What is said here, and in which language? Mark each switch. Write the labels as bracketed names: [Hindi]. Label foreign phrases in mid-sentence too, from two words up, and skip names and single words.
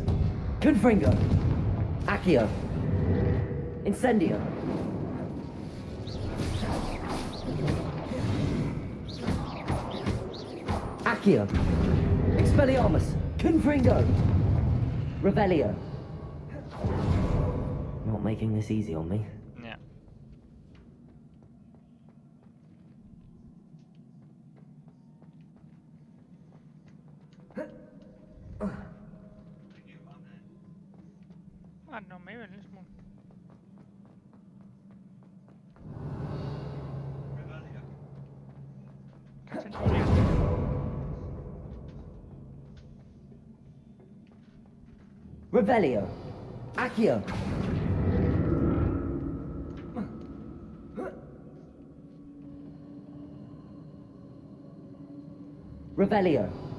[Danish] Confringo! Accio! Incendio! Accio! Expelliarmus! Confringo! Revelio! [English] Not making this easy on me. [Danish] Ja. Ah, nå, med en lille smule. Revelio! Accio! Revelio!